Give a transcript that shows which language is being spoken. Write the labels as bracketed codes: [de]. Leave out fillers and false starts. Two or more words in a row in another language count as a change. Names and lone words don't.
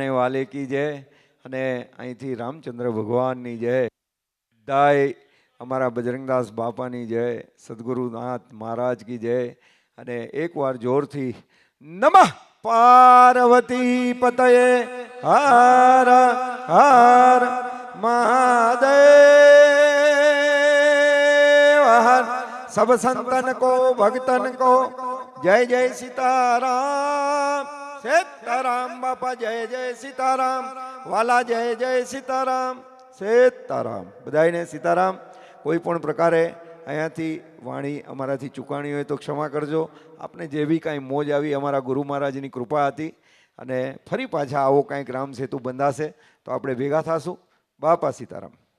[gu] વાલે કી જય અને અહીંથી રામચંદ્ર ભગવાનની જય, બધાય અમારા બજરંગદાસ બાપાની જય, સદગુરુનાથ મહારાજ કી જય અને એકવાર જોરથી નમઃ પાર્વતી પતયે હર હર મહાદેવ હર. [hi] सब संतन को भक्तन को जय जय सीताराम. सीताराम बापा जय जय सीताराम. वाला जय जय सीताराम. सीताराम. [gu] બધાયને સીતારામ. કોઈ પણ પ્રકારે અહીંયાથી વાણી અમારાથી ચૂકાણી હોય તો ક્ષમા કરજો. આપને જે બી કાંઈ મોજ આવી અમારા ગુરુ મહારાજની કૃપા હતી અને ફરી પાછા આવો કાંઈક રામ સેતુ બંધાશે તો આપણે ભેગા થશું. બાપા સીતારામ.